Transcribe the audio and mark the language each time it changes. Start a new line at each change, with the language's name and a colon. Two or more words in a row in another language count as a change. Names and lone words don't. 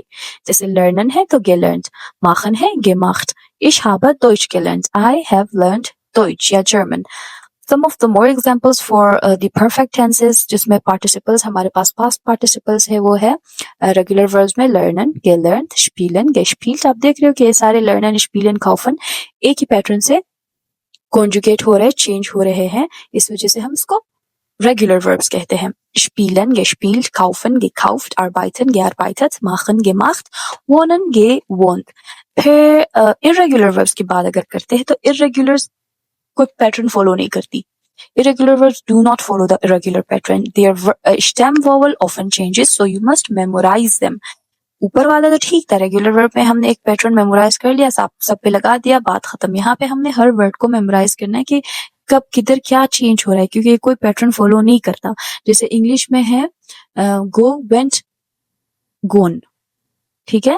Hindi: जैसे लर्नन है तो gelernt, machen है gemacht,
German: ich habe Deutsch gelernt,
English: I have learned Deutsch या German। Some of the more examples for the perfect tenses
Hindi: जिसमें participles हमारे पास past participles है वो है regular verbs में
German: lernen, gelernt, spielen, gespielt।
Hindi: आप देख रहे हो कि ये सारे
German: lernen, spielen, kaufen
Hindi: एक ही पैटर्न से conjugate हो रहे, चेंज हो रहे हैं, इस वजह से हम इसको
English: regular verbs
Hindi: कहते हैं।
German: spielen, gespielt, kaufen, gekauft, arbeiten, gearbeitet, machen, gemacht, wohnen, gewohnt।
Hindi: फिर
English: irregular verbs
Hindi: की बात अगर करते हैं तो irregulars कोई
English: pattern follow
Hindi: नहीं करती।
English: Irregular verbs do not follow the irregular pattern. Their stem vowel often changes, so you must memorize them.
Hindi: ऊपर वाला तो ठीक था,
English: regular verb
Hindi: में हमने एक
English: pattern memorize
Hindi: कर लिया, सब पे लगा दिया, बात खत्म। यहाँ पे हमने हर वर्ड को मेमोराइज करना है कि कब किधर क्या चेंज हो रहा है, क्योंकि कोई
English: pattern follow
Hindi: नहीं करता। जैसे इंग्लिश में है
English: go, went, gone,
Hindi: ठीक है।